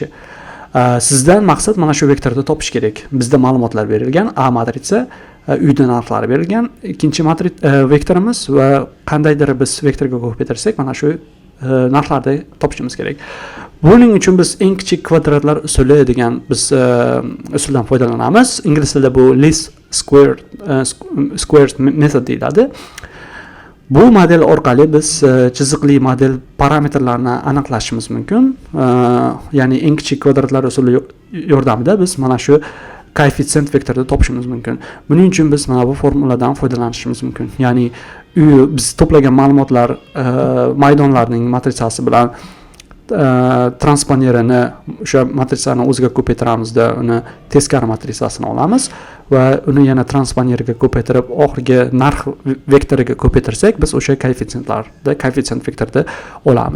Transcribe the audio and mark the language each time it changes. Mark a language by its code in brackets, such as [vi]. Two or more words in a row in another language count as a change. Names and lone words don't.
[uz] Sizdan maqsad mana shu vektorda topish kerak. Bizda ma'lumotlar berilgan, A matritsa, uyda narxlari berilgan, ikkinchi vektorimiz va qandaydir biz vektorga ko'paytirsak, mana shu narxlarni topishimiz kerak. Buning uchun biz eng kichik kvadratlar usuli degan biz usuldan foydalanamiz. Ingliz tilida bu [en] least squares method [uz] deyiladi. Bu model orqali biz chiziqli model parametrlarini aniqlashimiz mumkin. Ya'ni eng kichik kvadratlar usuli yordamida biz mana shu koeffitsient vektorni topishimiz mumkin. Buning uchun biz mana bu formuladan foydalanishimiz mumkin. Ya'ni biz to'plagan ma'lumotlar maydonlarning matritsasi bilan transponerini o'sha matritsani o'ziga ko'paytiramizda uni teskari matritsasini olamiz va uni yana transponerga ko'paytirib oxirgi narx vektoriga ko'paytirsak biz o'sha koeffitsient vektorni olamiz.